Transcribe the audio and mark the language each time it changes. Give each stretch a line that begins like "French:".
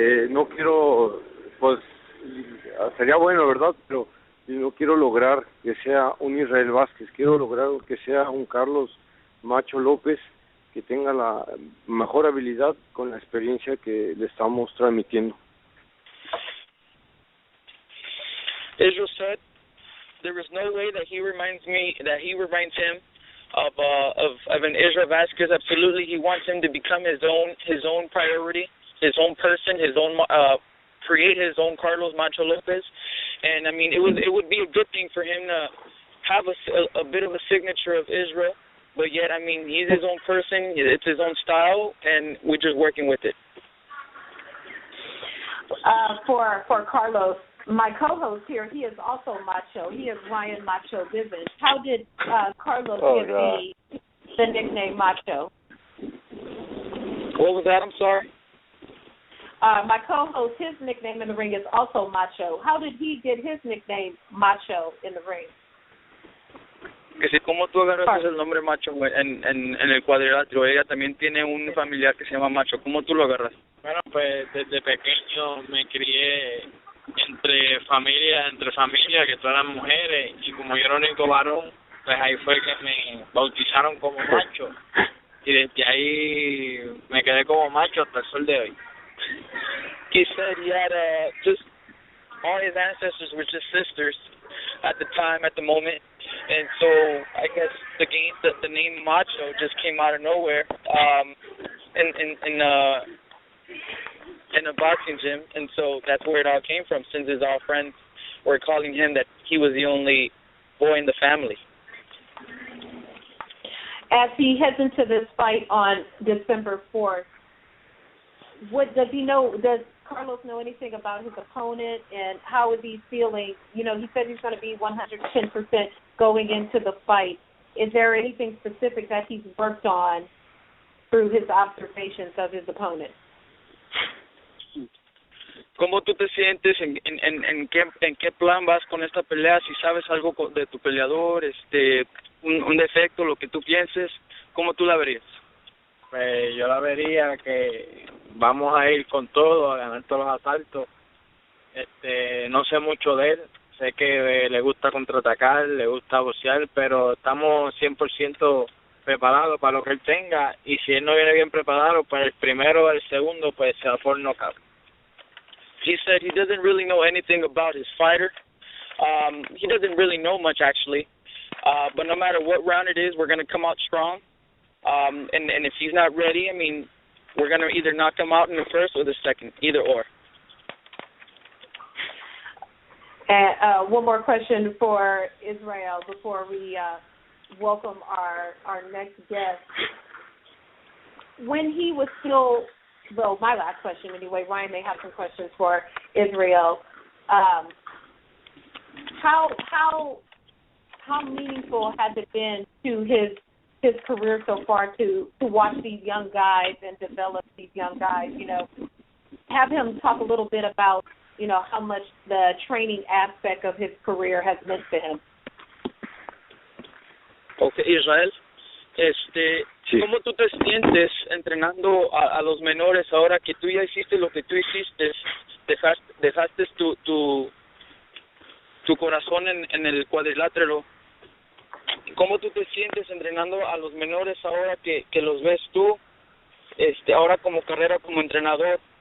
Spanish: No quiero, pues sería bueno, ¿verdad? Pero no quiero lograr que sea un Israel Vazquez, quiero lograr que sea un Carlos Macho López que tenga la mejor habilidad con la experiencia que le estamos transmitiendo.
English: Israel said there is no way that he reminds him of an Israel Vazquez. Absolutely, he wants him to become his own priority, his own person, his own create his own Carlos Macho Lopez. And I mean, it would be a good thing for him to have a bit of a signature of Israel, but yet, I mean, he's his own person, it's his own style, and we're just working with it. For Carlos, my co-host here, he is also macho. He is Ryan Macho Bivens. How did Carlos get the nickname Macho? What was that? I'm sorry. My co-host, his nickname in the ring is also Macho. How did he get his nickname Macho in the ring?
Spanish: Que si como tú agarras el nombre Macho en el cuadrilátero, ella también tiene un familiar que se llama Macho. ¿Cómo tú lo agarras? Bueno, pues desde pequeño me crié entre familia, que todas eran mujeres, y como yo era el único varón, pues ahí fue que me bautizaron como Macho. y desde ahí me quedé como macho hasta el sol de hoy.
English: He said he had just all his ancestors were just sisters at the time, at the moment, and so I guess the name Macho just came out of nowhere in a boxing gym, and so that's where it all came from. Since his all friends were calling him that he was the only boy in the family. As he heads into this fight on December 4th, what does Carlos know anything about his opponent, and how is he feeling? You know, he said he's going to be 110% going into the fight. Is there anything specific that he's worked on through his observations of his opponent?
Spanish: ¿Cómo tú te sientes? ¿En qué plan vas con esta pelea? Si sabes algo de tu peleador, un defecto, lo que tú pienses, ¿cómo tú la verías? Pues yo la vería que vamos a ir con todo, a ganar todos los asaltos. No sé mucho de él, sé que le gusta contraatacar, le gusta boxear, pero estamos 100% preparados para lo que él tenga, y si él no viene bien preparado, pues el primero o el segundo pues se va por knockout.
English: He said he doesn't really know anything about his fighter. He doesn't really know much, actually. But no matter what round it is, we're going to come out strong. And if he's not ready, I mean, we're going to either knock him out in the first or the second, either or. And one more question for Israel before we welcome our next guest. When he was still, well, my last question anyway, Ryan may have some questions for Israel. How meaningful has it been to his career so far to watch these young guys and develop these young guys? You know, have him talk a little bit about, you know, how much the training aspect of his career has meant to him. Okay, Israel,
Spanish: sí. ¿Cómo tú te sientes entrenando a los menores ahora que tú ya hiciste lo que tú hiciste? Dejaste tu corazón en el cuadrilátero. ¿Cómo tú te sientes entrenando a los menores ahora que los ves tú, ahora como carrera, como entrenador?